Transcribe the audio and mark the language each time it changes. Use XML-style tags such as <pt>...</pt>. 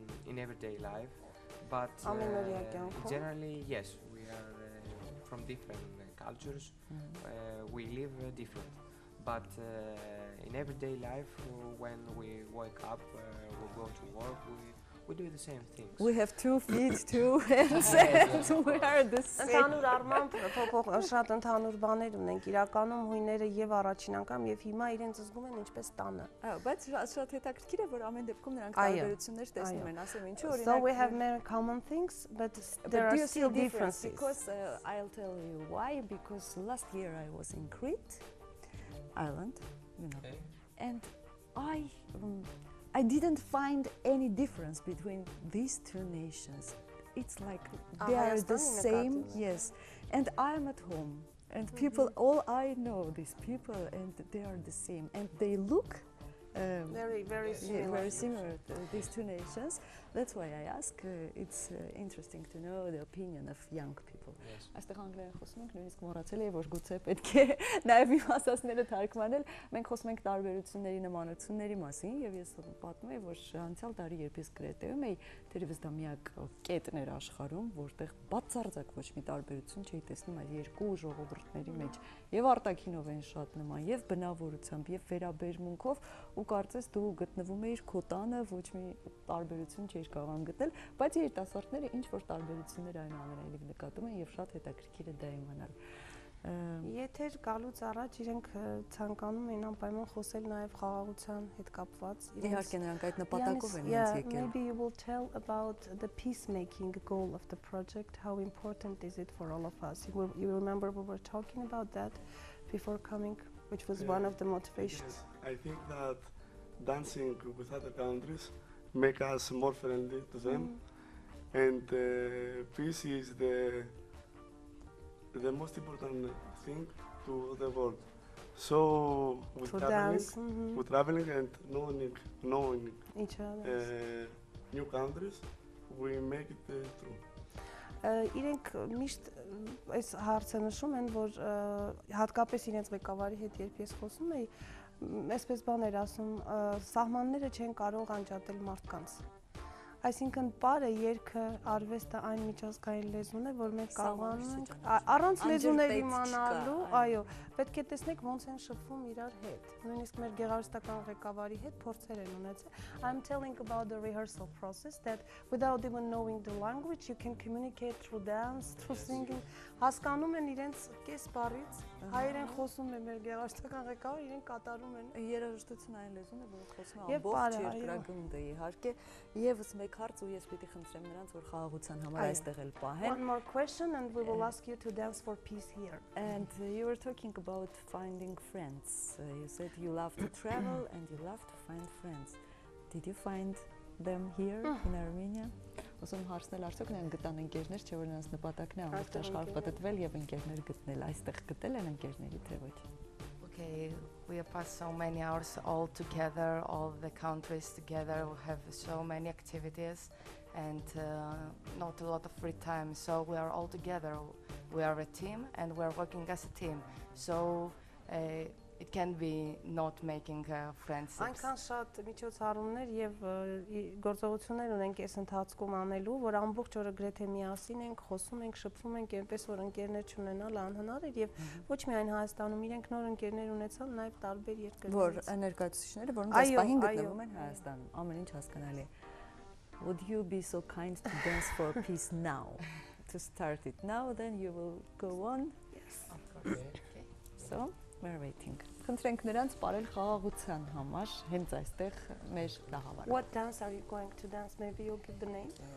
<en>In everyday life, but generally yes, we are from different cultures. We live different, but in everyday life, when we wake up, we go to work, we do the same things. We have 2 feet, 2 hands, and we are the same.</en> <hy>Ընդհանուր առմամբ շատ ընդհանուր բաներ ունենք։ Իրականում հույները եւ առաջին անգամ եւ հիմա իրենց զգում են ինչպես տանը։ Բայց շատ հետաքրքիր է, որ ամեն դեպքում նրանք տարբերություններ տեսնում են, ասեմ ինչու օրինակ.</hy> <en>So we have many common things, but there are still differences. Because I'll tell you why. Because last year I was in Crete Island, you know, and I didn't find any difference between these two nations. It's like they are the same, yes. And I'm at home, and people, all I know these people, and they are the same, and they look very similar to these two nations. That's why I ask. It's interesting to know the opinion of young people.</en> <hy>Այստեղ անգլերեն խոսում ենք, նույնիսկ մոռացել եմ, որ գուցե պետք է նաև իմ ասածները թարգմանել։ Մենք խոսում ենք տարբերությունների, նմանությունների մասին, եւ ես պատմում եմ, որ անցյալ տարի երբ ես Կրետեում էի, թերևս դա միակ կետն էր աշխարհում, որտեղ բացարձակ ոչ մի տարբերություն չէի տեսնում այլ երկու ժողովուրդների մեջ, եւ արտաքինով են շատ նման, եւ բնավորությամբ, եւ վերաբերմունքով, ու կարծես դու գտնվում էիր քո տանը, ոչ մի տարբերություն չէիր կարող գտնել, բայց երիտասարդները ինչ որ տարբերություններ այնուամենայնիվ նկատում են եւ շատ հետաքրքիր է դա իմանալ։ Եթե գալուց առաջ իրենք ցանկանում էին անպայման խոսել նաև խաղաղության հետ կապված։ Իհարկե նրանք այդ նպատակով են հենց եկել։</hy> <en>Maybe you will tell about the peacemaking goal of the project. How important is it for all of us? You remember we were talking about that before coming, which was one of the motivations. Yes, I think that dancing with other countries make us more friendly to them, and peace is the most important thing to the world. So with traveling and knowing each other, new countries, we make it true.</en> <hy>Իրենք միշտ այս հարցը նշում են, որ հատկապես իրենց ղեկավարի հետ երբ ես խոսում էի, այսպես բան էր ասում, սահմանները չեն կարող անջատել մարդկանց։ Այսինքն պարը, երգը, արվեստը այն միջազգային լեզուն է, որ մենք կարողանում ենք առանց լեզուներ իմանալու, այո, պետք է տեսնեք ոնց են շփվում իրար հետ։ Նույնիսկ մեր գեղարվեստական ղեկավարի հետ փորձեր են ունեցել։</hy> <en>I'm telling about the rehearsal process that without even knowing the language you can communicate through dance, through singing։</en> <hy>Հասկանում են իրենց կես բառից հայերեն խոսում է մեր գեղարվեստական ղեկավար, իրեն կատարում են։ Երաժշտությունը այն լեզուն է, որը խոսում է ամբողջ երկրագնդը, իհարկե, եւս մեկ հարց ու ես պիտի խնդրեմ նրանց, որ խաղաղության համար այստեղ էլ պահեն։</hy> <en>One more question and we will ask you to dance for peace here. And you were talking about finding friends. You said you love to travel and you love to find friends. Did you find them here in Armenia?</en> <hy>Ոսում հարցնել արդյոք նրանք գտան ընկերներ, չէ՞ որ նրանց նպատակն է ամբողջ աշխարհ պատտվել եւ ընկերներ գտնել, այստեղ գտել են ընկերների թե ոչ։</hy> <en>Okay, we have passed so many hours all together, all the countries together. We have so many activities and not a lot of free time. So we are all together. We are a team and we are working as a team. So it can be not making friendships.</en> <hy>Այնքան շատ միջոցառումներ եւ գործողություններ ունենք այս ընթացքում անելու, որ ամբողջ օրը գրեթե միասին ենք, խոսում ենք, շփվում ենք, այնպես որ ընկերներ չունենալ անհնար է եւ ոչ միայն Հայաստանում իրենք նոր ընկերներ ունեցան, նաեւ տարբեր երկրներից։ Որ ներկայացուցիչները, որոնք այս պահին գտնվում են Հայաստանում, ամեն ինչ հասկանալի է։</hy> <en>Would you be so kind to dance for peace now? To start it now, then you will go on. Yes. Of course. Okay. So we're waiting.</en> <hy>Խնդրենք նրանց բարել խաղաղության համար հենց այստեղ մեր դահավարը։</hy> <en>What dance are you going to dance? Maybe you'll give the name.</en>